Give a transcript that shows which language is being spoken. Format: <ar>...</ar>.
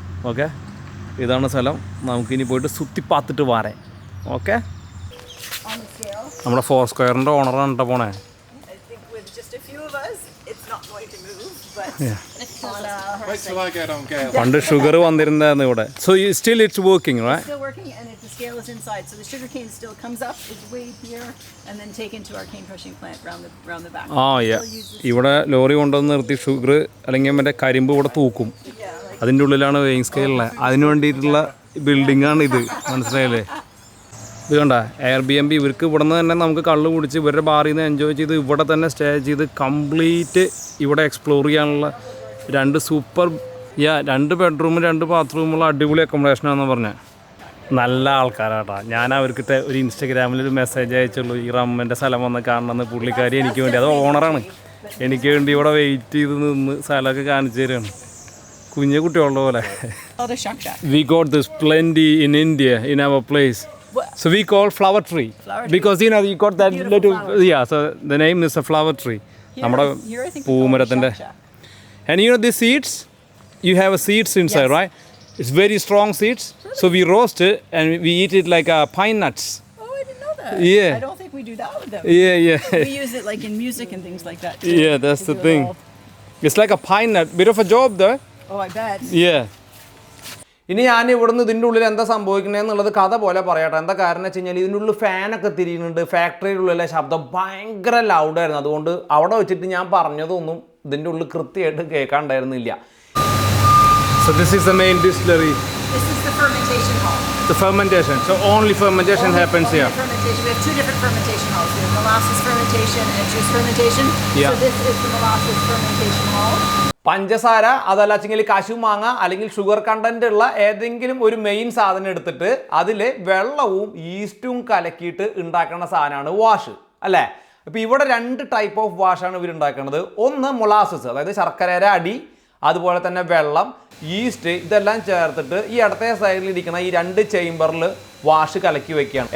<ml>Okay, ഇതാണ് സ്ഥലം. നമുക്കിനി പോയിട്ട്</ml> <ta>സുത്തി പാത്തിട്ട് വാരേ.</ta> <ml>ഓക്കെ, നമ്മുടെ ഫോർ സ്ക്വയറിൻ്റെ ഓണറാണ് കേട്ടോ പോണേ.</ml> <en>but on Wait till I get on Gail.</en> <ml>പണ്ട് ഷുഗർ വന്നിരുന്നതായിരുന്നു ഇവിടെ.</ml> <en>So still it's working, right? still working, and the scale is inside, so the sugar cane still comes up, is weighed here, and then taken to our cane crushing plant round the back. Yeah.</en> <ml>ഇവിടെ lorry കൊണ്ടുവന്ന് നിർത്തി sugar അല്ലെങ്കിൽ മറ്റേ കരിമ്പ് ഇവിടെ തൂക്കും. അതിൻ്റെ ഉള്ളിലാണ് വെയിങ് സ്കെയിലുള്ളത്. അതിന് വേണ്ടിയിട്ടുള്ള ബിൽഡിംഗാണ് ഇത്, മനസ്സിലായില്ലേ? ഇത് കണ്ട Airbnb ഇവർക്ക് ഇവിടെ നിന്ന് തന്നെ നമുക്ക് കള്ള് കുടിച്ച് ഇവരുടെ ബാറിൽ നിന്ന് എൻജോയ് ചെയ്ത് ഇവിടെ തന്നെ സ്റ്റേ ചെയ്ത് കംപ്ലീറ്റ് ഇവിടെ എക്സ്പ്ലോർ ചെയ്യാനുള്ള 2 ബെഡ്റൂമും 2 ബാത്റൂമുള്ള അടിപൊളി അക്കോമഡേഷനാണെന്ന് പറഞ്ഞത്. നല്ല ആൾക്കാരാട്ടാ. ഞാൻ അവർക്ക് ഒരു ഇൻസ്റ്റഗ്രാമിലൊരു മെസ്സേജ് അയച്ചുള്ളൂ, ഈ റമ്മൻ്റെ സ്ഥലം വന്ന് കാണണമെന്ന്. പുള്ളിക്കാരി എനിക്ക് വേണ്ടി, അത് ഓണറാണ്, എനിക്ക് വേണ്ടി ഇവിടെ വെയിറ്റ് ചെയ്ത് നിന്ന് സ്ഥലമൊക്കെ കാണിച്ചു തരികയാണ്. കുഞ്ഞു കുട്ടികളുടെ പോലെ.</ml> <en>We got this plenty in India in our place. So we call flower tree because you got that little so the name is a flower tree.</en> <ml>നമ്മുടെ പൂമരത്തിൻ്റെ.</ml> <en>And these seeds, you have a seeds inside, right? It's very strong seeds, so we roast it and we eat it like pine nuts. Oh, I didn't know that. Yeah. I don't think we do that with them. Yeah. We use it like in music and things like that too. Yeah, that's the thing. It's like a pine nut, bit of a job though. Oh, I bet. Yeah.</en> <ml>ഇനി ഞാൻ ഇവിടുന്ന് ഇതിൻ്റെ ഉള്ളിൽ എന്താ സംഭവിക്കണേന്നുള്ളത് കഥ പോലെ പറയട്ടെ. എന്താ കാരണം വെച്ച് കഴിഞ്ഞാൽ ഇതിൻ്റെ ഉള്ളിൽ ഫാനൊക്കെ തിരിയുന്നുണ്ട്. ഫാക്ടറിയുടെ ഉള്ളിലെ ശബ്ദം ഭയങ്കര ലൗഡായിരുന്നു. അതുകൊണ്ട് അവിടെ വെച്ചിട്ട് ഞാൻ പറഞ്ഞതൊന്നും ഇതിൻ്റെ ഉള്ളിൽ കൃത്യമായിട്ട് കേൾക്കാണ്ടായിരുന്നില്ല.</ml> <en>So this is the main distillery. This is the fermentation hall. The fermentation. So only fermentation happens here. Fermentation. We have 2 different fermentation halls. We have molasses fermentation and juice fermentation. Yeah. So this is the molasses fermentation hall.</en> <ml>പഞ്ചസാര അതല്ലെങ്കിൽ കശു മാങ്ങ അല്ലെങ്കിൽ sugar content ഉള്ള ഏതെങ്കിലും ഒരു main സാധനം എടുത്തിട്ട് അതിൽ വെള്ളവും ഈസ്റ്റും കലക്കിയിട്ട് ഉണ്ടാക്കുന്ന സാധനമാണ് വാഷ്, അല്ലേ? അപ്പോൾ ഇവിടെ 2 ടൈപ്പ് ഓഫ് വാഷാണ് ഇവർ ഉണ്ടാക്കുന്നത്. ഒന്ന് മൊളാസസ്, അതായത് ശർക്കരയുടെ അടി, അതുപോലെ തന്നെ വെള്ളം, ഈസ്റ്റ്, ഇതെല്ലാം ചേർത്തിട്ട് ഈ ഇടത്തെ സൈഡിൽ ഇരിക്കുന്ന ഈ 2 ചേംബറിൽ വാഷ് കലക്കി വെക്കുകയാണ്.</ml>